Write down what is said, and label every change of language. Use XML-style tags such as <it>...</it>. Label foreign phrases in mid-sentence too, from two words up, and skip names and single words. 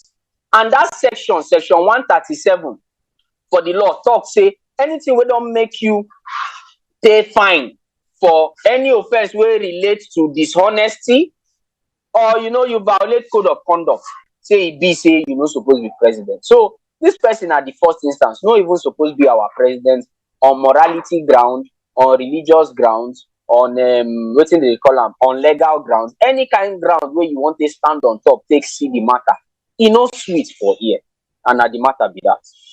<pcm>And that section 137 for the law talk say anything wey don make you pay fine for any offense wey relate to dishonesty, or you violate code of conduct, say e be say you no suppose be president. So this person at the first instance no even supposed to be our president on morality ground, on religious grounds, on wetin they call am, on legal grounds, any kind of ground where you want to stand on top, take see the matter. E no sweet for ear, and at the matter be that.</pcm>